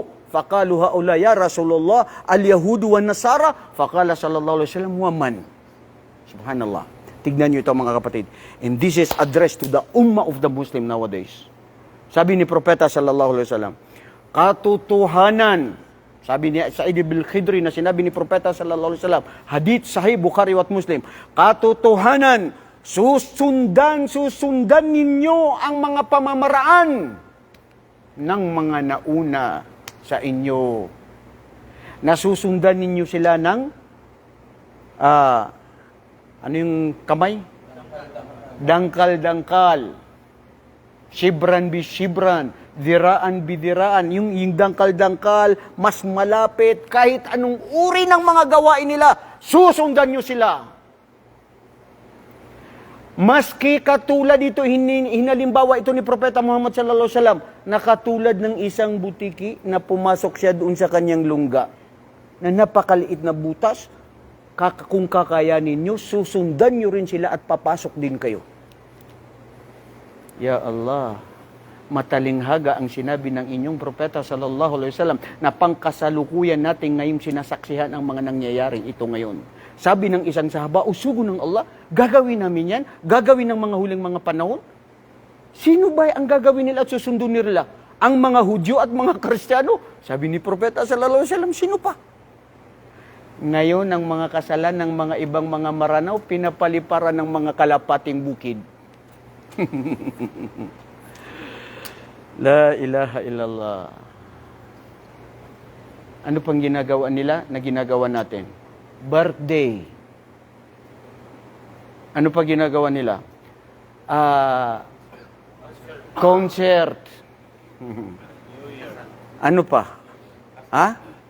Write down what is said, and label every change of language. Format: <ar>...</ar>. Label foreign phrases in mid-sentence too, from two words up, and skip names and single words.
<ar>فقالوا هؤلاء يا رسول الله اليهود والنصارى. فقال صلى الله عليه وسلم ومن. Subhanallah.</ar> <tl>Tignan nyo ito mga kapatid.</tl> <en>And this is addressed to the ummah of the Muslim nowadays.</en> <tl>Sabi ni Propeta</tl> <ar>صلى الله عليه وسلم,</ar> <tl>katotohanan, sabi ni Sa'id ibn Khidri na sinabi ni Propeta</tl> <ar>صلى الله عليه وسلم,</ar> <tl>hadith sahih Bukhari at Muslim, katotohanan, susundan ninyo ang mga pamamaraan ng mga nauna sa inyo. Nasusundan ninyo sila ng ano yung kamay? Dangkal-dangkal.</tl> <ar>شبرا بشبر. ذراعا بذراع.</ar> <tl>Yung dangkal-dangkal, mas malapit. Kahit anong uri ng mga gawain nila, susundan nyo sila. Maski katulad ito, hinalimbawa ito ni Propeta Muhammad</tl> <ar>صلى الله عليه وسلم,</ar> <tl>na katulad ng isang butiki na pumasok siya doon sa kanyang lungga, na napakaliit na butas, kung kakayanin nyo, susundan nyo rin sila at papasok din kayo.</tl> <ar>يا الله,</ar> <tl>matalinghaga ang sinabi ng inyong propeta</tl> <ar>صلى الله عليه وسلم</ar> <tl>na pangkasalukuyan natin ngayong sinasaksihan ang mga nangyayaring ito ngayon. Sabi ng isang sahaba, usugo ng Allah, gagawin namin yan, gagawin ng mga huling mga panahon. Sino ba ang gagawin nila at susundin nila? Ang mga Hudyo at mga Kristiyano? Sabi ni propeta</tl> <ar>صلى الله عليه وسلم,</ar> <tl>sino pa? Ngayon, ang mga kasalan ng mga ibang mga maranaw, pinapaliparan ng mga kalapating bukid.</tl> <ar>لا إله إلا الله.</ar> <tl>Ano pang ginagawa nila na ginagawa natin? Birthday. Ano pa ginagawa nila? Concert. Ano pa? Ha?</tl>